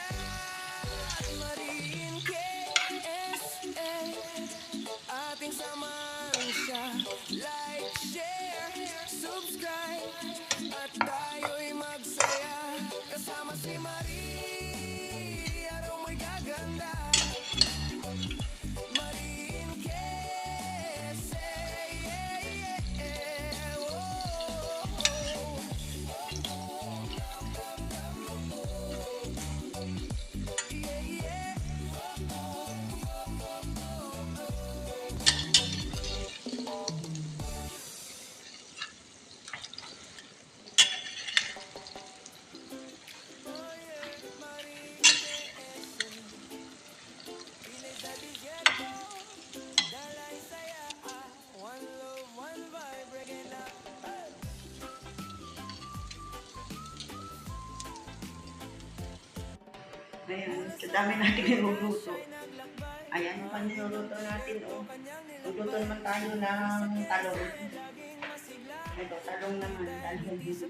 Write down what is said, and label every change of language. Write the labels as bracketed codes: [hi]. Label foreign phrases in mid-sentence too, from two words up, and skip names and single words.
[tl] At Mariin KSA, ating samahan siya. [en] Like, share, subscribe, [tl] at tayo'y magsaya. Kasama si Marie, araw mo'y gaganda. Mariin KSA, yeah, yeah, oh. Yeah, yeah. Oh yeah, Mariin KSA, Pinoy sa disyerto, dalay saya, [en] one love, one vibe, reggae na. [tl] Ayan, sa dami natin niluluto. Ayan, ang niluluto natin, oh. Luluto naman tayo ng talong. Ito, talong naman. Talong dito.